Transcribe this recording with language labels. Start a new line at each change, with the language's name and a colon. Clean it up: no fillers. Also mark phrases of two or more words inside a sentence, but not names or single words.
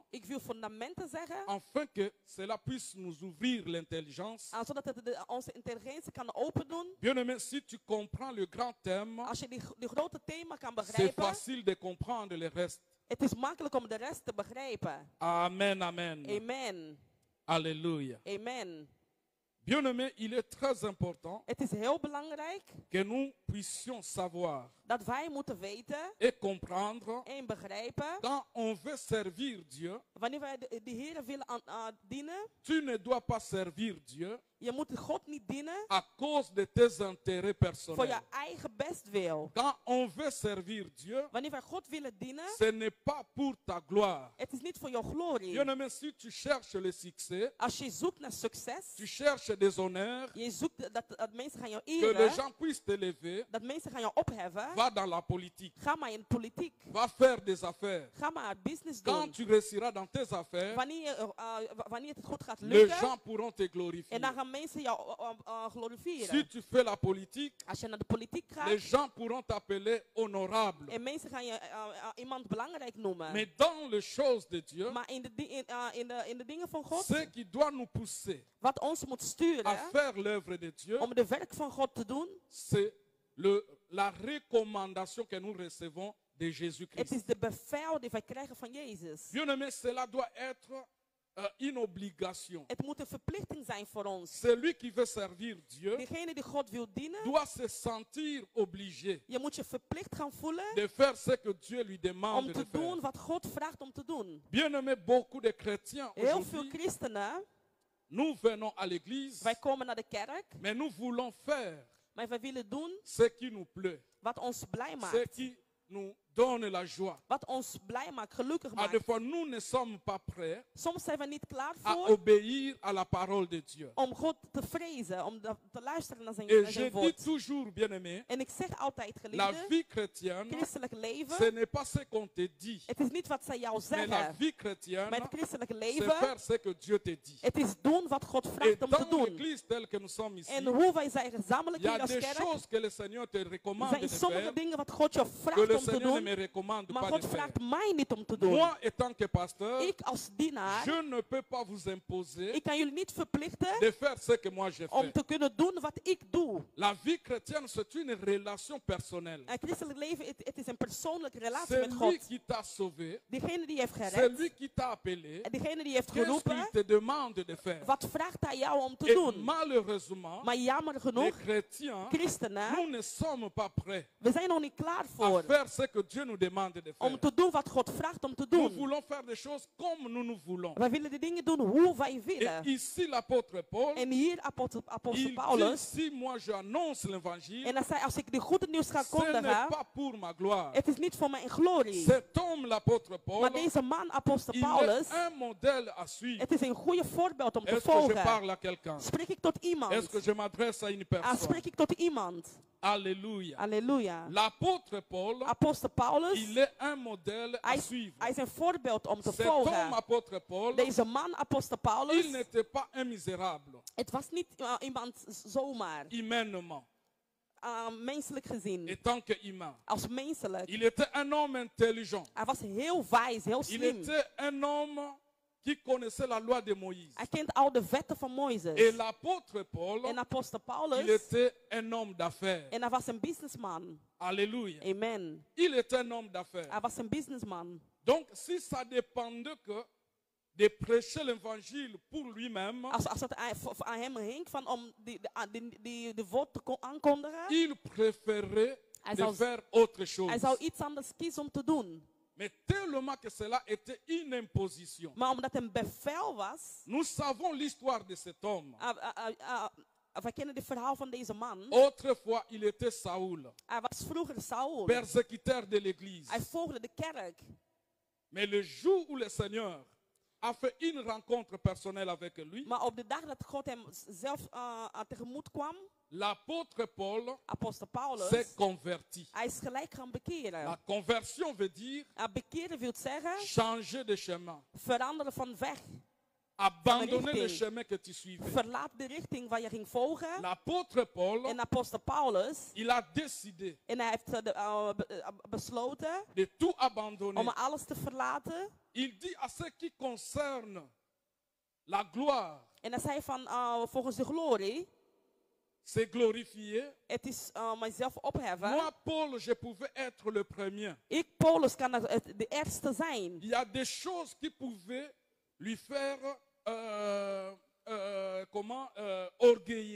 Dutch: ik wil fundamenten zeggen,
French: afin que cela puisse nous ouvrir l'intelligence.
Dutch: zodat het onze intelligentie kan open doen.
French: Bien-aimé, si tu comprends le grand thème,
Dutch: Als je die grote thema kan
French: c'est
Dutch: begrijpen,
French: facile de comprendre le reste.
Dutch: het is makkelijk om de rest te begrijpen. Amen, amen. Amen.
French: Alléluia. Amen. Bien-aimé, il est très important
Dutch: Het is heel belangrijk
French: que nous puissions savoir
Dutch: dat wij moeten weten
French: et comprendre
Dutch: en begrijpen,
French: quand on veut servir Dieu,
Dutch: wanneer wij de Heer willen dienen,
French: tu ne dois pas servir Dieu
Dutch: je moet God niet dienen
French: à cause de tes intérêts
Dutch: voor
French: personnels.
Dutch: je eigen bestwil.
French: Quand on veut servir Dieu,
Dutch: Wanneer wij God willen dienen,
French: ce n'est pas pour ta gloire.
Dutch: het is niet voor jouw glorie.
French: Bien-aimé, si tu cherches le succès,
Dutch: Als je zoekt naar succes,
French: tu cherches des honneurs,
Dutch: je zoekt dat mensen gaan jou
French: que les
Dutch: eren,
French: gens puissent t'élever,
Dutch: dat mensen gaan jou opheffen,
French: va dans la politique,
Dutch: ga maar in politiek.
French: va faire des affaires.
Dutch: Ga maar business
French: Quand
Dutch: doen.
French: tu réussiras dans tes affaires,
Dutch: Wanneer het goed gaat
French: les
Dutch: lukken,
French: gens pourront te glorifier.
Dutch: en dan gaan mensen jou glorifieren.
French: Si tu fais la politique,
Dutch: Als je naar de politiek gaat,
French: les gens pourront t'appeler honorable.
Dutch: en mensen gaan je iemand belangrijk noemen.
French: Mais dans les choses de Dieu,
Dutch: Maar in de dingen van God,
French: ce qui doit nous pousser
Dutch: wat ons moet
French: à
Dutch: sturen
French: faire l'œuvre de Dieu,
Dutch: om de werk van God te doen,
French: c'est la recommandation que nous recevons de
Dutch: het
French: Jésus-Christ.
Dutch: is de bevel die wij krijgen van Jezus.
French: Bien-aimé, cela doit être une obligation.
Dutch: Het moet een verplichting zijn voor ons.
French: Celui qui veut servir Dieu
Dutch: Degene die God wil dienen,
French: doit se sentir obligé
Dutch: je moet je verplicht gaan voelen
French: de faire ce que Dieu lui demande
Dutch: om
French: de
Dutch: te
French: faire.
Dutch: doen wat God vraagt om te doen.
French: Bien-aimé, beaucoup de chrétiens
Dutch: Heel veel
French: aujourd'hui,
Dutch: christenen,
French: nous venons à l'église,
Dutch: wij komen naar de kerk,
French: mais nous voulons faire
Dutch: maar wij willen doen
French: ce qui nous plaît,
Dutch: wat ons blij
French: ce
Dutch: maakt.
French: qui nous donne la joie.
Dutch: Wat ons blij maakt, gelukkig
French: À des
Dutch: maakt.
French: fois, nous ne sommes pas prêts
Dutch: Soms zijn we niet klaar
French: à
Dutch: voor
French: obéir à la parole de Dieu.
Dutch: om God te vrezen, om te luisteren naar
French: Et
Dutch: zijn
French: je dis
Dutch: woord.
French: toujours, bien-aimé,
Dutch: En ik zeg altijd,
French: la
Dutch: geliefde,
French: vie chrétienne,
Dutch: christelijk
French: ce
Dutch: leven,
French: n'est pas ce qu'on te dit,
Dutch: het is niet wat zij jou
French: mais la
Dutch: zeggen.
French: vie chrétienne,
Dutch: Maar het christelijke
French: c'est
Dutch: leven,
French: faire ce que Dieu te dit.
Dutch: het is doen wat God
French: Et
Dutch: vraagt om te
French: dans
Dutch: doen.
French: l'église telle que nous sommes ici,
Dutch: En hoe wij zijn gezamenlijk
French: il y
Dutch: hier
French: a
Dutch: als
French: des
Dutch: kerk,
French: choses que le Seigneur te recommande de
Dutch: zijn sommige
French: faire,
Dutch: dingen wat God je
French: que
Dutch: vraagt
French: le
Dutch: om te
French: Seigneur ne me
Dutch: doen,
French: recommande
Dutch: maar
French: pas
Dutch: God
French: de faire.
Dutch: vraagt mij niet om te doen.
French: Moi, étant que pasteur,
Dutch: Ik als dienaar,
French: je ne peux pas vous imposer
Dutch: ik kan jullie niet verplichten
French: de faire ce que moi je
Dutch: om
French: fais.
Dutch: te kunnen doen wat ik doe.
French: La vie chrétienne, c'est une relation personnelle.
Dutch: Een christelijk leven, het is een persoonlijke relatie
French: C'est
Dutch: met
French: lui
Dutch: God.
French: qui t'a sauvé,
Dutch: Degene die heeft
French: c'est
Dutch: gered,
French: lui qui t'a appelé.
Dutch: en degene die heeft
French: Qu'est-ce
Dutch: geroepen,
French: qu'il te demande de faire?
Dutch: wat vraagt hij jou om te
French: Et
Dutch: doen?
French: malheureusement,
Dutch: Maar jammer
French: les
Dutch: genoeg,
French: chrétiens,
Dutch: christenen,
French: nous ne sommes pas prêts
Dutch: we zijn nog niet klaar
French: à
Dutch: voor
French: faire ce que Dieu Dieu nous demande de
Dutch: om
French: faire.
Dutch: te doen wat God vraagt om te
French: Nous
Dutch: doen.
French: voulons faire des choses comme nous voulons.
Dutch: Wij willen de dingen doen hoe wij
French: Et
Dutch: willen.
French: ici, l'apôtre Paul,
Dutch: En hier apostel
French: il dit,
Dutch: Paulus.
French: si moi j'annonce l'évangile,
Dutch: En hij zei, als ik de goede nieuws ga
French: ce n'est
Dutch: kondigen,
French: pas pour ma gloire.
Dutch: het is niet voor mijn glorie.
French: Cet homme, l'apôtre Paul,
Dutch: Maar deze man, apostel
French: il
Dutch: Paulus,
French: est un modèle à suivre.
Dutch: het is een goede voorbeeld om te
French: Est-ce que je
Dutch: volgen.
French: parle à quelqu'un?
Dutch: Spreek ik tot iemand?
French: Est-ce que je m'adresse à une personne?
Dutch: Spreek ik tot iemand?
French: Alléluia.
Dutch: Halleluja.
French: L'apôtre Paul,
Dutch: Apostel Paulus,
French: il est un modèle à
Dutch: hij
French: suivre.
Dutch: is een voorbeeld om te
French: Cet homme,
Dutch: volgen.
French: apôtre Paul,
Dutch: Deze man, apostel
French: il
Dutch: Paulus,
French: n'était pas un misérable,
Dutch: het was niet iemand zomaar,
French: humainement,
Dutch: menselijk gezien,
French: étant que humain.
Dutch: als menselijk.
French: Il était un homme intelligent.
Dutch: Hij was heel wijs, heel
French: Il
Dutch: slim.
French: était un homme qui connaissait la loi de Moïse.
Dutch: Hij kent al de wetten van
French: Et
Dutch: Mozes.
French: l'apôtre Paul,
Dutch: En apostel
French: il
Dutch: Paulus,
French: était un homme d'affaires.
Dutch: en hij was een businessman.
French: Alléluia. Amen. Il était un homme d'affaires.
Dutch: Hij was een businessman.
French: Donc, si ça dépendait que de prêcher l'évangile pour lui-même,
Dutch: Als het aan hem hing van om de woord te aankondigen,
French: il préférait
Dutch: Hij
French: de
Dutch: zou-
French: faire autre chose.
Dutch: hij zou iets anders kiezen om te doen.
French: Mais tellement que cela était une imposition.
Dutch: Maar omdat het een bevel was,
French: Nous savons l'histoire de cet homme.
Dutch: wij kennen het verhaal van deze man.
French: Autrefois, il était Saoul,
Dutch: Hij was vroeger Saul.
French: persécuteur de l'Église.
Dutch: Hij volgde de kerk.
French: Mais le jour où le Seigneur a fait une rencontre personnelle avec lui,
Dutch: Maar op de dag dat God hem zelf tegemoet kwam,
French: l'apôtre Paul
Dutch: apostel Paulus,
French: s'est converti.
Dutch: hij is gelijk gaan bekeren.
French: La conversion veut dire
Dutch: Bekeren wil zeggen,
French: changer de chemin,
Dutch: veranderen van weg.
French: abandonner le
Dutch: richting.
French: chemin que tu suivais.
Dutch: Verlaat de richting waar je ging volgen.
French: L'apôtre Paul,
Dutch: En apostel Paulus,
French: il a décidé
Dutch: en hij heeft besloten
French: de tout abandonner.
Dutch: om alles te verlaten.
French: Il dit à ce qui concerne la gloire,
Dutch: En hij zei van, volgens de glorie,
French: se glorifier.
Dutch: het is mijzelf opheffen.
French: Moi, Paul, je pouvais être le premier.
Dutch: Ik, Paulus, kan de eerste zijn.
French: Il y a des choses qui pouvaient lui faire orgueiller.